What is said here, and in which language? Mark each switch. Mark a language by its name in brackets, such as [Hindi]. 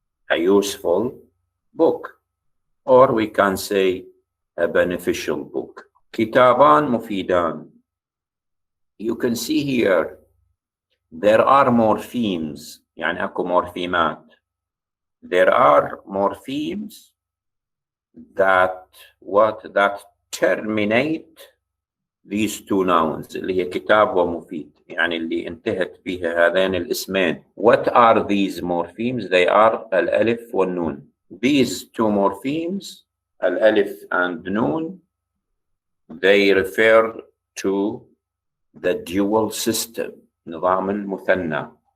[English] A useful book. Or we can say a beneficial book. Kitaban mufidan. You can see here there are morphemes, [Arabic] يعني أكو [English] morphemat. There are morphemes that terminate these two nouns, [Arabic] اللي هي كتاب ومفيد, يعني اللي انتهت بها هذين الاسمين. [English] What are these morphemes? They are [Arabic] الألف والنون. [English] These two morphemes, al-alif and noon, they refer to the dual system, [Arabic] نظام المثنى.